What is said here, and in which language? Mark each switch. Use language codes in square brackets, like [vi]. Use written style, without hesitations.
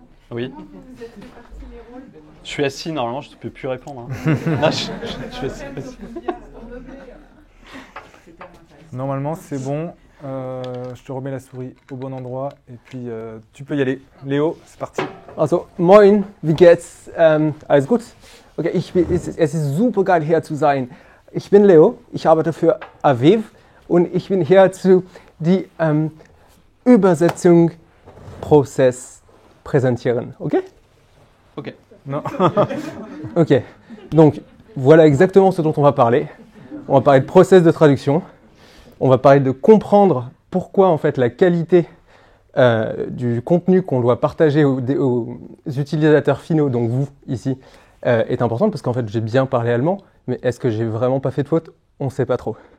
[fr] Oui. Je suis assis, normalement, je ne peux plus répondre. Hein. Non, je suis assis. Normalement, c'est bon. Je te remets la souris au bon endroit et puis tu peux y aller. Léo, c'est parti. [de] Also, moin, wie geht's? Alles gut? Okay, es ist super geil hier zu sein. Ich bin Leo, ich arbeite für Aviv und ich bin hier zu die Übersetzungsprozess präsentieren, ok? Ok. [fr] Non. Ok, donc voilà exactement ce dont on va parler. On va parler de process de traduction. On va parler de comprendre pourquoi en fait la qualité du contenu qu'on doit partager aux utilisateurs finaux, donc vous ici, est importante parce qu'en fait j'ai bien parlé allemand, mais est-ce que j'ai vraiment pas fait de faute? On ne sait pas trop.